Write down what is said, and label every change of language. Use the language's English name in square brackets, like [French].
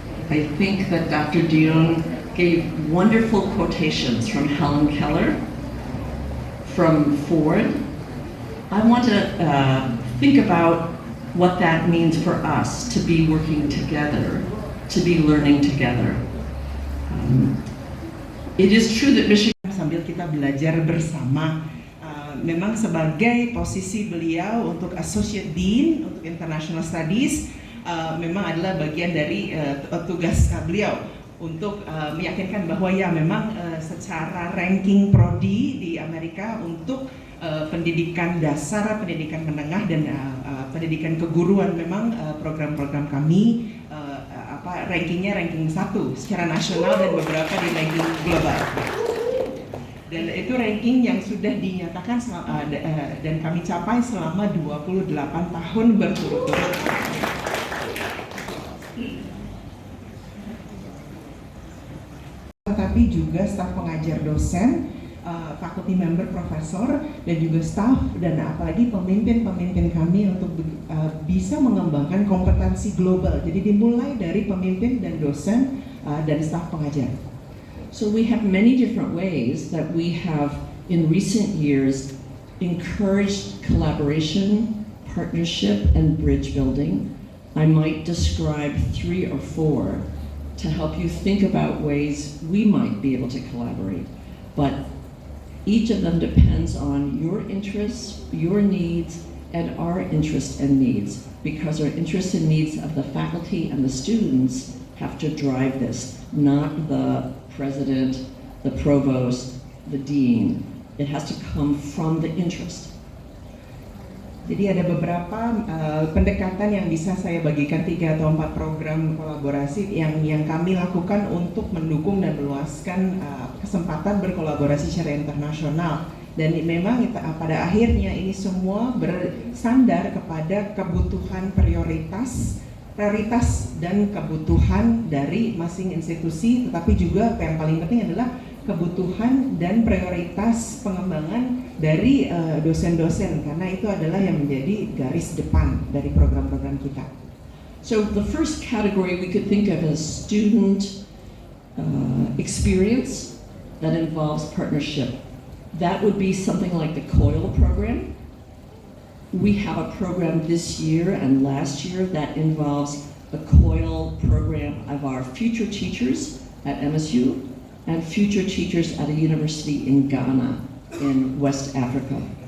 [English] I think that Dr. Dion gave wonderful quotations from Helen Keller, from Ford. I want to think about what that means for us to be working together, to be learning together. It is true that Michigan [Indonesian] sambil kita belajar bersama. Memang sebagai posisi beliau untuk Associate Dean untuk International Studies, memang adalah bagian dari tugas beliau untuk meyakinkan bahwa ya memang secara ranking prodi di Amerika untuk pendidikan dasar, pendidikan menengah dan pendidikan keguruan memang program-program kami rankingnya ranking 1 secara nasional dan beberapa di ranking global. Dan itu ranking yang sudah dinyatakan dan kami capai selama 28 tahun berturut-turut. Tetapi juga staf pengajar dosen, faculty member profesor, dan juga staf dan apalagi pemimpin-pemimpin kami untuk bisa mengembangkan kompetensi global. Jadi dimulai dari pemimpin dan dosen dan staf pengajar. [English] So we have many different ways that we have in recent years encouraged collaboration, partnership, and bridge building. I might describe 3 or 4 to help you think about ways we might be able to collaborate. But each of them depends on your interests, your needs, and our interests and needs, because our interests and needs of the faculty and the students have to drive this, not the president, the provost, the dean. It has to come from the interest. [Indonesian] Jadi ada beberapa pendekatan yang bisa saya bagikan 3 atau 4 program kolaborasi yang kami lakukan untuk mendukung dan meluaskan kesempatan berkolaborasi secara internasional. Dan memang pada akhirnya ini semua bersandar kepada kebutuhan prioritas dan kebutuhan dari masing institusi, tetapi juga yang paling penting adalah kebutuhan dan prioritas pengembangan dari dosen-dosen, karena itu adalah yang menjadi garis depan dari program-program kita. [English] So the first category we could think of as student experience that involves partnership. That would be something like the COIL program. We have a program this year and last year that involves the COIL program of our future teachers at MSU and future teachers at a university in Ghana in West Africa.